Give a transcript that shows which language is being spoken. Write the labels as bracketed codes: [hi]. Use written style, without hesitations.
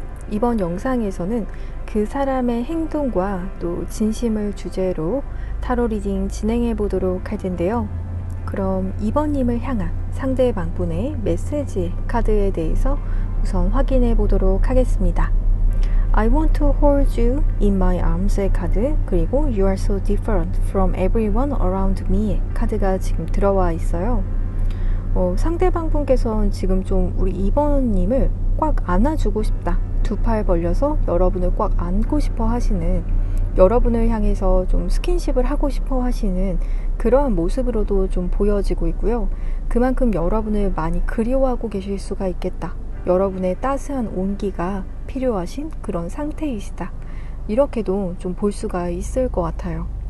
[ko] 이번 영상에서는 그 사람의 행동과 또 진심을 주제로 타로 리딩 진행해 보도록 할 텐데요. 그럼 2번님을 향한 상대방분의 메시지 카드에 대해서 우선 확인해 보도록 하겠습니다. [en] I want to hold you in my arms [ko] 의 카드, 그리고 [en] You are so different from everyone around me [ko] 의 카드가 지금 들어와 있어요. 상대방분께서는 지금 좀 우리 2번님을 꽉 안아주고 싶다, 두 팔 벌려서 여러분을 꽉 안고 싶어 하시는, 여러분을 향해서 좀 스킨십을 하고 싶어 하시는 그러한 모습으로도 좀 보여지고 있고요. 그만큼 여러분을 많이 그리워하고 계실 수가 있겠다, 여러분의 따스한 온기가 필요하신 그런 상태이시다, 이렇게도 좀 볼 수가 있을 것 같아요.